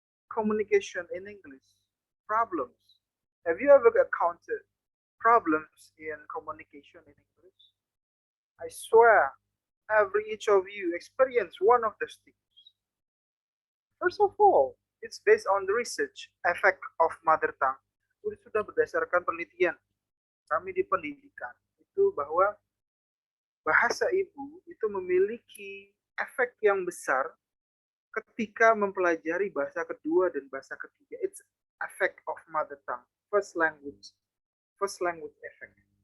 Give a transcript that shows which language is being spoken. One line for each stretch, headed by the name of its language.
English: Communication in English, problems. Have you ever encountered problems in communication in English? I swear, each of you experience one of those things. First of all, it's based on the research effect of mother tongue.
Indonesian: Sudah berdasarkan penelitian kami di pendidikan itu bahwa bahasa ibu itu memiliki efek yang besar ketika mempelajari bahasa kedua dan bahasa ketiga.
English: It's effect of mother tongue, first language effect.